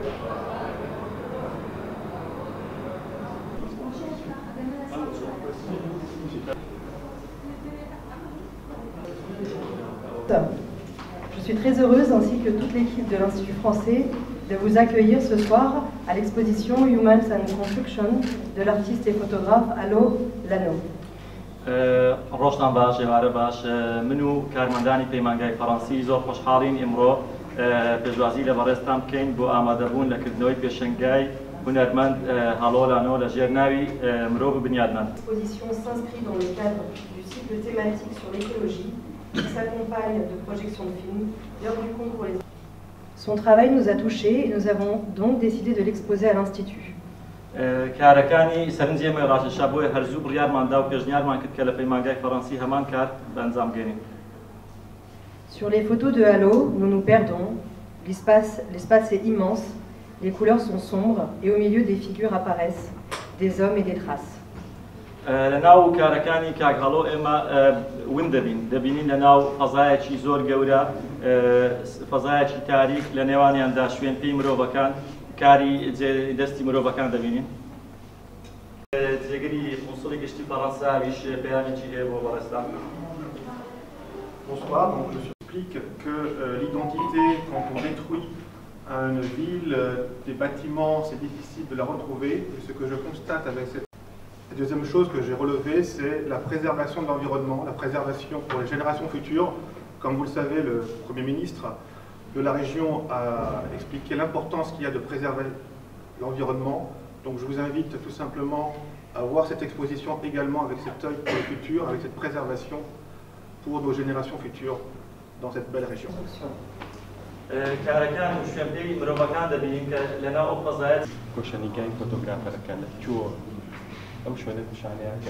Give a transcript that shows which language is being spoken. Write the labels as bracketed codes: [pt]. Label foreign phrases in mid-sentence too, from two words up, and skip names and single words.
[fr] Je suis très heureuse, ainsi que toute l'équipe de l'Institut français, de vous accueillir ce soir à l'exposition Humans and Construction de l'artiste et photographe Allo Lano. [ckb] ڕۆژتان باش ێوارە باش من و کارمەندانی پەیمانگای فەڕەنسی زۆر خۆشحاڵین ئێمڕۆ پێشوازی لە بەڕێستان بکەین بۆ ئامادەبوون لەکردنەوەی پێشەنگای هونەرمەند هەڵۆ لانۆ لە ژێرناوی مرۆڤ بنیادمەند. [fr] L'exposition s'inscrit dans le cadre du cycle thématique sur l'écologie qui s'accompagne de projections de films, l'heure du concours. Son travail nous a touchés et nous avons donc décidé de l'exposer à l'Institut. [ckb] کارەکانی سەرنجێمە ڕاشەشا بۆیە هەرزوو بڕیارماندا و پێشنیارمان کرد کە لە پەیمانگای فەڕەنسی هەمان کار بەنجام بگەێنین. [fr] Sur les photos de Allo, nous nous perdons. L'espace est immense, les couleurs sont sombres et au milieu des figures apparaissent des hommes et des traces. [ckb] لەناو کارەکانی کاک هەڵۆ ئێمە ون دەبینین لەناو فەزایەکی زۆر گەورە، فەزایەکی تاریک لە نێوانیاندا شوێن پێی مرۆڤەکان، کاری دەستی مرۆڤەکان دەبینین. جێگەری قونسڵی گشتی فەڕەنساویش پەیامێکی هەیە بۆ بەڕێستان. [fr] Bonsoir, donc je explique que l'identité, quand on détruit une ville, des bâtiments, c'est difficile de la retrouver. Et ce que je constate avec cette... La deuxième chose que j'ai relevée, c'est la préservation de l'environnement, la préservation pour les générations futures. Comme vous le savez, le Premier ministre de la région a expliqué l'importance qu'il y a de préserver l'environnement. Donc je vous invite tout simplement à voir cette exposition également avec cet œil pour le futur, avec cette préservation pour nos générations futures dans cette belle région. [ckb] کارەکان و شوێنپێی مرۆڤەکان دەبینین کە لەناو ئەو فەزایەت گۆشەنیگای فۆتۆگرافەرەکە لە چووە ئەو شوێنە پیشانەیە کە